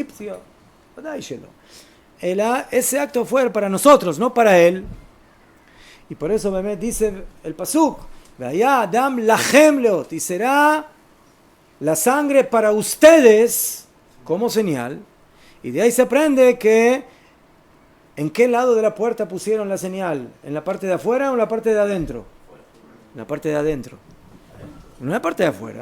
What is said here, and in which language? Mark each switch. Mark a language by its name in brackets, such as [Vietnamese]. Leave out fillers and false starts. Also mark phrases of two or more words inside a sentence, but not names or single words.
[Spanish] Ese acto fue para nosotros, no para él. Y por eso Bemet dice el pasuk, [Hebrew] והיה הדם לכם לאות, [Spanish] y será la sangre para ustedes como señal. Y de ahí se aprende que ¿en qué lado de la puerta pusieron la señal? ¿En la parte de afuera o en la parte de adentro? En la parte de adentro. No en la parte de afuera.